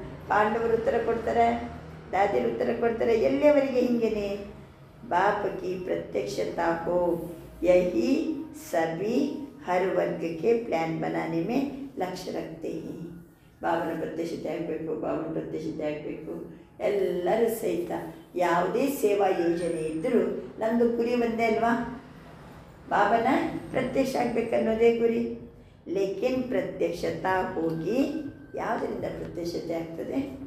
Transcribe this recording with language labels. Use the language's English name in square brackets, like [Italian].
[Kannada] ಪಾಂಡವರು ಉತ್ತರ ಕೊಡ್ತಾರೆ, ದಾದಿಯರು ಉತ್ತರ ಕೊಡ್ತಾರೆ. ಎಲ್ಲಿಯವರೆಗೆ ಹಿಂಗೇನೆ? [Hindi] बाप की प्रत्यक्षता हो, यही सभी हर वर्ग के प्लान बनाने में लक्ष्य रखते हैं. [Kannada] ಬಾಬನ ಪ್ರತ್ಯಕ್ಷತೆ ಆಗಬೇಕು, ಬಾಬನ ಪ್ರತ್ಯಕ್ಷತೆ ಆಗಬೇಕು. ಎಲ್ಲರೂ ಸಹಿತ ಯಾವುದೇ ಸೇವಾ ಯೋಜನೆ ಇದ್ದರೂ ನಮ್ಮದು ಗುರಿ ಒಂದೇ ಅಲ್ವಾ? ಬಾಬನ ಪ್ರತ್ಯಕ್ಷ ಆಗಬೇಕನ್ನೋದೇ ಗುರಿ. ಲೇಕಿನ್ ಪ್ರತ್ಯಕ್ಷತಾ ಹೋಗಿ ಯಾವುದರಿಂದ ಪ್ರತ್ಯಕ್ಷತೆ ಆಗ್ತದೆ?